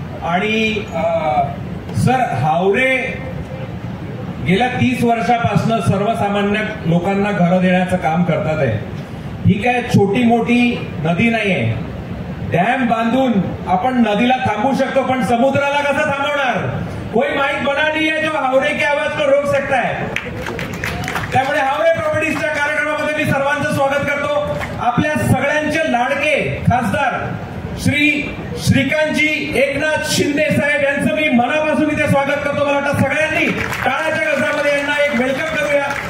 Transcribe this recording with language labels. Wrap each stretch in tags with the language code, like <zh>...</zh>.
<mr>आणि सर, हावरे गेल्या 30 वर्षापासून सर्वसामान्य लोकांना घरं देण्याचं काम करतात आहे. ही काय छोटी मोठी नदी नाहीये. डॅम बांधून आपण नदीला थांबवू शकतो पण समुद्राला कसं थांबवणार.</mr> <hi>कोई माइक बना नहीं है जो हावरे की आवाज को रोक सकता है.</hi> <mr>त्यामुळे हावरे प्रॉपर्टीजच्या कार्यक्रमामध्ये मी सर्वांचं स्वागत करतो. आपल्या सगळ्यांचे लाडके खासदार श्री श्रीकांतजी एकनाथ शिंदे साहेब यांचं मी मनापासून इथे स्वागत करतो. मला वाटतं सगळ्यांनी टाळ्याच्या गजरामध्ये यांना एक वेलकम करूया.</mr>